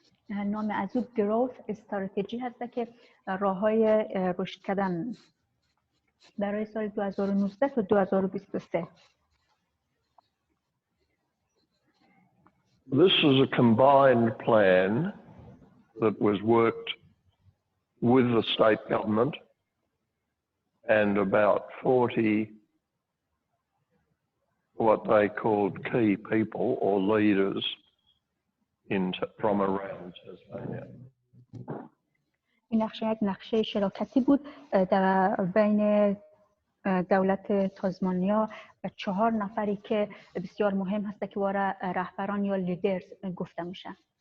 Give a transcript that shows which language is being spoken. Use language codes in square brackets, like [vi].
[fa] نام از او گروث استراتژی هست که راه‌های رشد کردن برای سال 2019 تا 2023. [en] This is a combined plan that was worked with the state government and about 40 what they called key people or leaders from around Tasmania. [fa] این نقشه یک نقشه شراکتی بود در بین دولت تازمانیا و 4 نفری که بسیار مهم هست که وارا رهبران یا لیدرز گفته میشن.